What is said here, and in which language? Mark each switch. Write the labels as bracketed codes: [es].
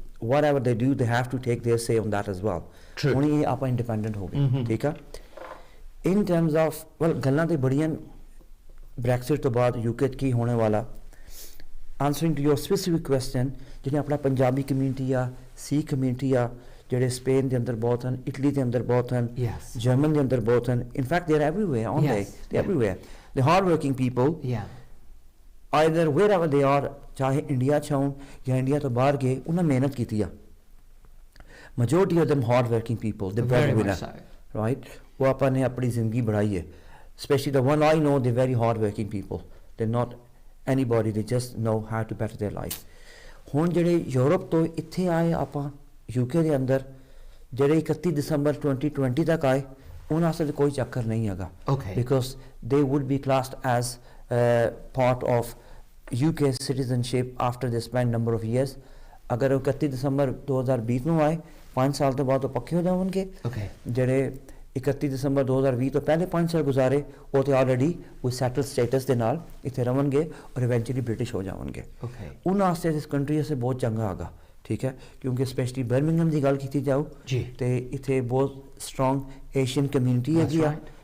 [en] whatever they do, they have to take their say on that as well. [pa] ਹੁਣ ਇਹ ਆਪਾਂ independent ਹੋ ਗਏ. ਠੀਕ ਆ. [en] in terms of [pa] ਗੱਲਾਂ ਤੇ ਬੜੀਆਂ ਬ੍ਰੈਕਸਿਟ ਤੋਂ ਬਾਅਦ ਯੂਕੇ ਕੀ ਹੋਣੇ ਵਾਲਾ. [en] answering to your specific question, [pa] ਜਿਹੜੇ ਆਪਣਾ ਪੰਜਾਬੀ ਕਮਿਊਨਿਟੀ ਆ, ਸਿੱਖ ਕਮਿਊਨਿਟੀ ਆ, ਜਿਹੜੇ ਸਪੇਨ ਦੇ ਅੰਦਰ ਬਹੁਤ ਹਨ, ਇਟਲੀ ਦੇ ਅੰਦਰ ਬਹੁਤ ਹਨ, ਜਰਮਨ ਦੇ ਅੰਦਰ ਬਹੁਤ ਹਨ. [en] in fact they're everywhere, aren't they? They're everywhere. The hard working people, either wherever they are, [pa] ਚਾਹੇ ਇੰਡੀਆ ਚ ਹੋਣ ਜਾਂ ਇੰਡੀਆ ਤੋਂ ਬਾਹਰ ਗਏ, ਉਹਨਾਂ ਮਿਹਨਤ ਕੀਤੀ ਆ. [en] majority of them hard working people, the breadwinner, right? [pa] ਉਹ ਆਪਾਂ ਨੇ ਆਪਣੀ ਜ਼ਿੰਦਗੀ ਬਣਾਈ ਹੈ. [en] especially the one I know, they're very hard working people. They're not anybody, they just know how to better their life. [pa] ਹੁਣ ਜਿਹੜੇ ਯੂਰਪ ਤੋਂ ਇੱਥੇ ਆਏ ਆਪਾਂ ਯੂਕੇ ਦੇ ਅੰਦਰ, ਜਿਹੜੇ 31 ਦਸੰਬਰ 2020 ਤੱਕ ਆਏ, ਉਹਨਾਂ ਵਾਸਤੇ ਕੋਈ ਚੱਕਰ ਨਹੀਂ ਹੈਗਾ. [en] Because they would be classed as part of UK citizenship after they spend number of years. [pa] ਅਗਰ ਉਹ 31 ਦਸੰਬਰ 2020 ਨੂੰ ਆਏ, 5 ਸਾਲ ਤੋਂ ਬਾਅਦ ਉਹ ਪੱਕੇ ਹੋ ਜਾਣਗੇ. ਜਿਹੜੇ 31 ਦਸੰਬਰ 2020 ਤੋਂ ਪਹਿਲੇ 5 ਸਾਲ ਗੁਜ਼ਾਰੇ, ਉਹ ਤੇ ਆਲਰੇਡੀ ਉਹ ਸੈਟਲ ਸਟੇਟਸ ਦੇ ਨਾਲ ਇੱਥੇ ਰਹਣਗੇ ਔਰ ਇਵੈਂਚੁਅਲੀ ਬ੍ਰਿਟਿਸ਼ ਹੋ ਜਾਣਗੇ. ਉਹਨਾਂ ਵਾਸਤੇ ਇਸ ਕੰਟਰੀ ਵਾਸਤੇ ਬਹੁਤ ਚੰਗਾ ਹੈਗਾ. ਠੀਕ ਹੈ, ਕਿਉਂਕਿ ਸਪੈਸ਼ਲੀ ਬਰਮਿੰਗਮ ਦੀ ਗੱਲ ਕੀਤੀ ਜਾਓ ਤੇ ਇੱਥੇ ਬਹੁਤ ਸਟਰੋਂਗ ਏਸ਼ੀਅਨ ਕਮਿਊਨਿਟੀ ਹੈਗੀ ਆ.